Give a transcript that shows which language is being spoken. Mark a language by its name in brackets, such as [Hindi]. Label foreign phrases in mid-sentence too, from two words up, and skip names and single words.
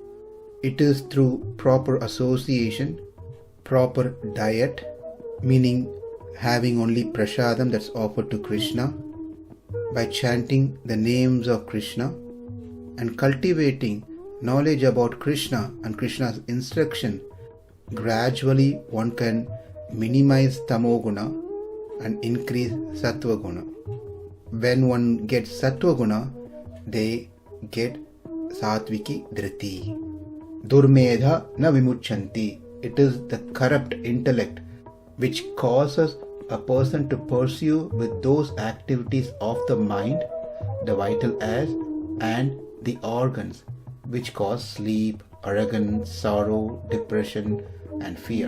[English] It is through proper association, proper diet, meaning having only prasadam that's offered to Krishna, by chanting the names of Krishna and cultivating knowledge about Krishna and Krishna's instruction. Gradually one can minimize tamoguna and increase sattvaguna. When one gets sattvaguna, they get [Sanskrit] सात्त्विकी धृतिः. दुर्मेधा न विमुञ्चति. [English] It is the corrupt intellect which causes a person to pursue with those activities of the mind, the vital airs and the organs, which cause sleep, arrogance, sorrow, depression and fear.